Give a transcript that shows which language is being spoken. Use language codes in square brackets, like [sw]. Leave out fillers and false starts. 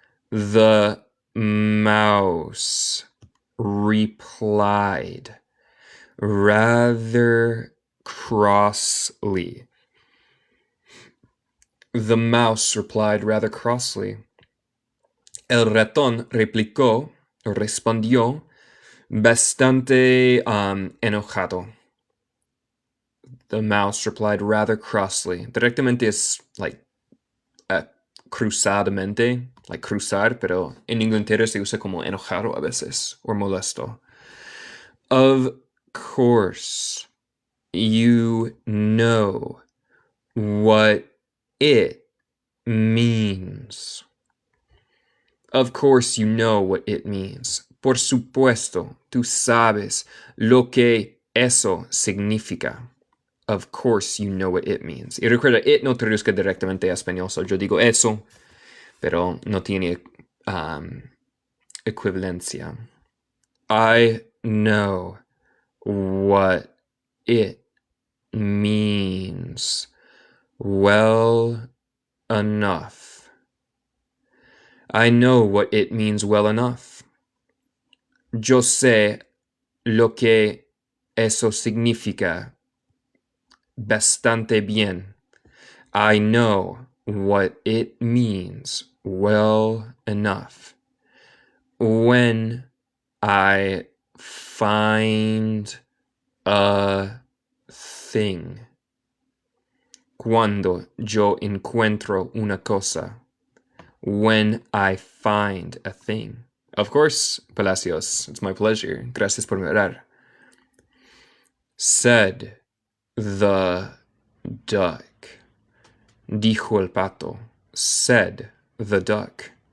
[en] The mouse replied rather crossly. The mouse replied rather crossly. [es] El ratón replicó o respondió bastante enojado. [en] The mouse replied rather crossly. [es] Directamente es like cruzadamente, like cruzar, pero en Inglaterra se usa como enojado a veces, or molesto. [en] Of course, you know what it means. Of course, you know what it means. [es] Por supuesto, tú sabes lo que eso significa. [en] Of course, you know what it means. [es] Y recuerda, it no traduzca directamente a español, so yo digo eso, pero no tiene equivalencia. [en] I know what it means well enough. I know what it means well enough. [es] Yo sé lo que eso significa bastante bien. [en] I know what it means well enough. When I find a thing. [es] Cuando yo encuentro una cosa. [en] When I find a thing. Of course, Palacios, it's my pleasure. [es] Gracias por mirar. [en] Said the duck. [es] Dijo el pato. [en] Said the duck.